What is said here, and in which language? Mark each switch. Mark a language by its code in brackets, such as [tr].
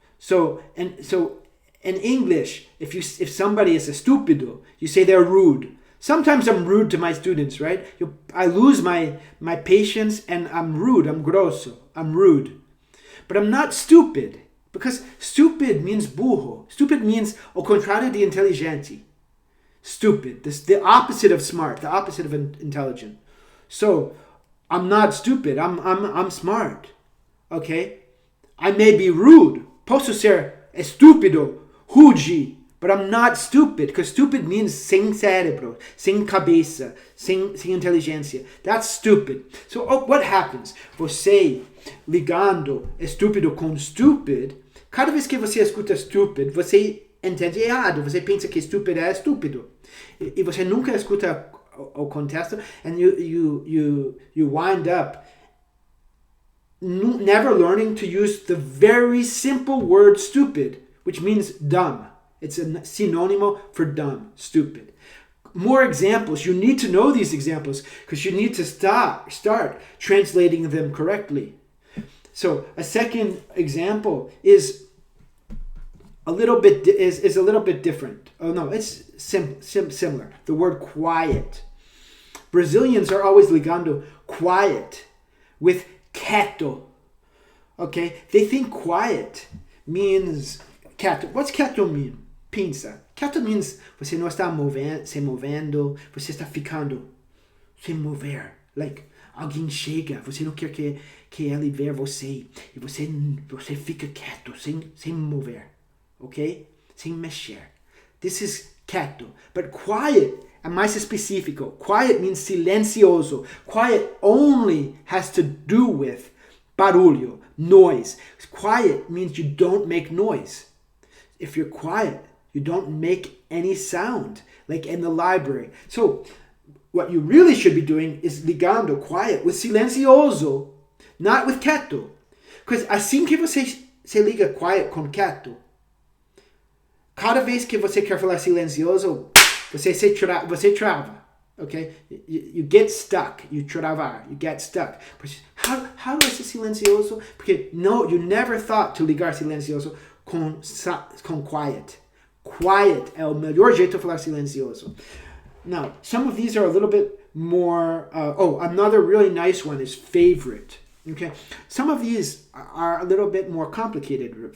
[en] So in English, if somebody is estúpido, you say they're rude. Sometimes I'm rude to my students, right? I lose my patience and I'm rude, I'm grosso, I'm rude. But I'm not stupid, because stupid means burro. Stupid means [pt] o contrário de inteligente. [en] Stupid, the opposite of smart, the opposite of intelligent. So, I'm not stupid, I'm smart, okay? I may be rude, [pt] posso ser estúpido, [en] rude, but I'm not stupid, because stupid means [pt] sem cérebro, sem cabeça, sem inteligência. [en] That's stupid. [pt] So what happens? Você ligando estúpido com stupid, cada vez que você escuta stupid, você entende errado. Você pensa que stupid é estúpido. E você nunca escuta o contexto, [en] and you wind up never learning to use the very simple word stupid, which means dumb. It's a synonymous for dumb, stupid. More examples. You need to know these examples because you need to start translating them correctly. So a second example is a little bit different. Oh no, it's similar. The word quiet. Brazilians are always ligando quiet with quieto. Okay, they think quiet means quieto. What's quieto mean? [pt] Pensa. Quieto means você não está se movendo, você está ficando sem mover. Like, alguém chega, você não quer que ele veja você, e você fica quieto, sem mover, ok? Sem mexer. [en] This is quieto. But quiet [pt] é mais específico. [en] Quiet means silencioso. Quiet only has to do with barulho, noise. Quiet means you don't make noise. If you're quiet, you don't make any sound, like in the library. So, what you really should be doing is ligando quiet with silencioso, not with quieto. [pt] Because assim que você se liga quiet com quieto, cada vez que você quer falar silencioso, você trava. [en] Okay? You get stuck. You travar. You get stuck. How [pt] é esse silencioso? Porque [en] you never thought to [pt] ligar silencioso com quiet. Quiet é o melhor jeito de falar silencioso. [en] Now, some of these are a little bit more... another really nice one is favorite. Okay? Some of these are a little bit more complicated.